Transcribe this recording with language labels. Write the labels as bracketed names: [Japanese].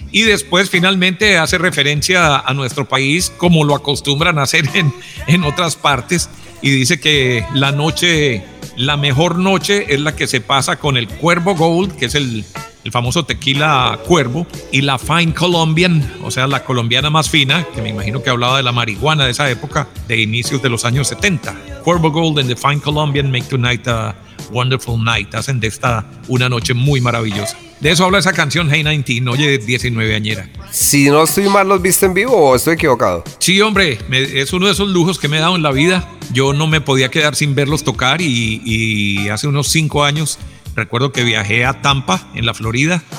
[Spanish] Y después finalmente hace referencia a nuestro país como lo acostumbran a hacer en otras partes, y dice que la noche, la mejor noche es la que se pasa con el Cuervo Gold, que es el famoso tequila Cuervo, y la Fine Colombian, o sea, la colombiana más fina, que me imagino que hablaba de la marihuana de esa época, de inicios de los años 70. [English] Cuervo Gold and the Fine Colombian make tonight a wonderful night. [Spanish] Hacen de esta una noche muy maravillosa. De eso habla esa canción, Hey 19, oye, 19añera. Si no estoy mal, ¿los viste en vivo o estoy equivocado? Sí, hombre, es uno de esos lujos que me he dado en la vida. Yo no me podía quedar sin verlos tocar, y hace unos 5 años recuerdo que viajé a Tampa, en la Florida.